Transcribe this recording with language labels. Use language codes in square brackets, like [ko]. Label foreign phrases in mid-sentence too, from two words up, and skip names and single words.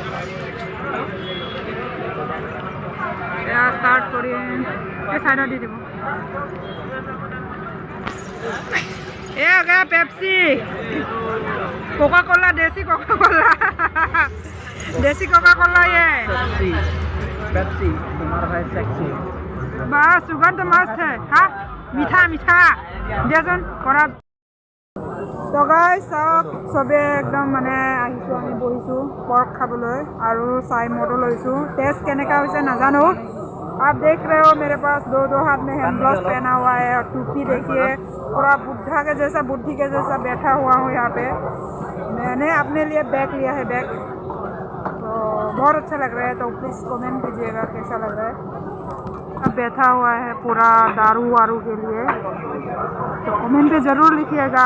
[as] এয়া ষ্টাৰ্ট কৰিম এই চাইডত দি দিব এয়া গা পেপচি কোকা কোলা দেশী কোকা কোলা দেশী কোকা কোলা ये [hi] पेप्सी तुम्हारा भाई सेक्सी बस सुगंध मस्त है हाँ मीठा मीठा [as] दियाचোন কৰা তো গাইছ চবে একদম মানে আহিছোঁ আমি বহিছোঁ পৰ্ক খাবলৈ আৰু চাইমদো লৈছোঁ টেষ্ট কেনেকুৱা হৈছে নাজানো [hi] आप देख रहे हो मेरे पास दो हाथ में हैंड ग्लव्स पहना हुआ है और टोपी देखिए पूरा बुद्धा के जैसा बुद्धि के जैसा बैठा हुआ हूँ यहाँ पे मैंने अपने लिए बैग लिया है बैग तो बहुत अच्छा लग रहा है तो प्लीज़ कमेंट कीजिएगा कैसा लग रहा है अब बैठा हुआ है पूरा दारू वारू के लिए तो कमेंट पे ज़रूर लिखिएगा